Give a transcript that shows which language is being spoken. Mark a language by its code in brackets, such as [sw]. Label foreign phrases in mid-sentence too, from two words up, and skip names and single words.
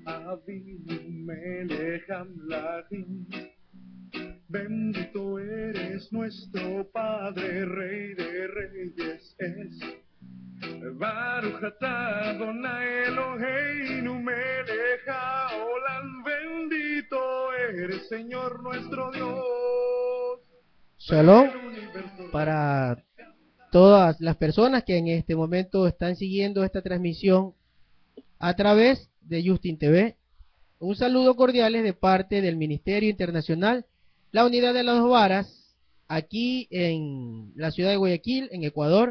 [he] אבינו מלך המלכים. [es] Bendito eres nuestro Padre, Rey de Reyes es. [he] ברוך אתה אדני אלהינו מלך העולם. [es] Bendito eres, Señor nuestro Dios. Shalom para todas las personas que en este momento están siguiendo esta transmisión a través de Justin TV. Un saludo cordial de parte del Ministerio Internacional La Unidad de las Dos Varas, aquí en la ciudad de Guayaquil, en Ecuador.